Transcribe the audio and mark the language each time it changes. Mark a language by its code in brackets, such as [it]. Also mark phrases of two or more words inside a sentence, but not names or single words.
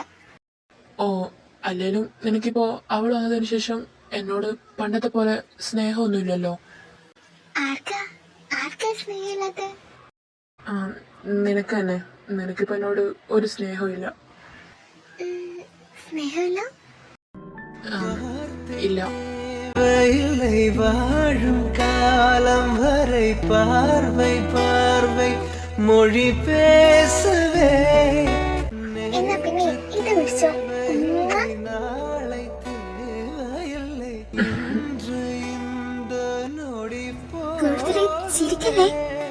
[ml] ഓ, അല്ലേലും നിനക്കിപ്പോ അവൾ വന്നതിന് ശേഷം എന്നോട് പണ്ടത്തെ പോലെ സ്നേഹമൊന്നുമില്ലല്ലോ. ആർക്കാ ആർക്കാ സ്നേഹമില്ലാത്ത? നിനക്ക് തന്നെ. നിനക്കിപ്പോ എന്നോട് ഒരു സ്നേഹവും ഇല്ല. സ്നേഹമില്ല? ഇല്ല. [ta] வாழும் காலம் வரை பார்வை பார்வை மொழி பேசவே. [ml] എന്നാ പിന്നെ ഇത് വിളിച്ചോ. [ta] நாளை தேவையில்லை இன்று இந்த நொடி [ml] കൂടുതൽ ചിരിക്കല്ലേ?